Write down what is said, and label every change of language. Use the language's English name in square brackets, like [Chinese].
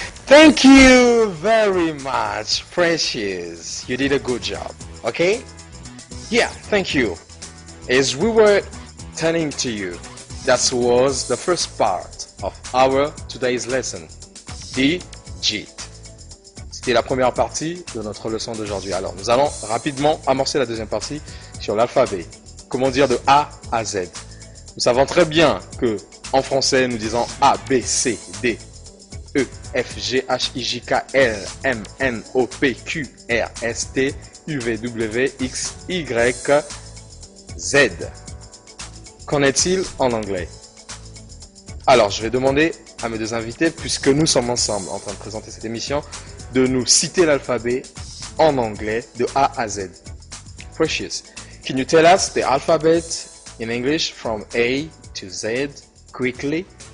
[English] Thank you very much, Precious. You did a good job, okay? Yeah, thank you. As we were turning to you, that was the first part of our today's lesson, digit. [French] C'était la première partie de notre leçon d'aujourd'hui. Alors, nous allons rapidement amorcer la deuxième partie sur l'alphabet. Comment dire de A à Z. Nous savons très bien que en français, nous disons A, B, C, D, E, F, G, H, I, J, K, L, M, N, O, P, Q, R, S, T, U, V, W, X, Y, Z. Qu'en est-il en anglais? Alors, je vais demander à mes deux invités, puisque nous sommes ensemble en train de présenter cette émission, de nous citer l'alphabet en anglais de A à Z. [English] Precious, can you tell us the alphabet in English from A to Z quickly?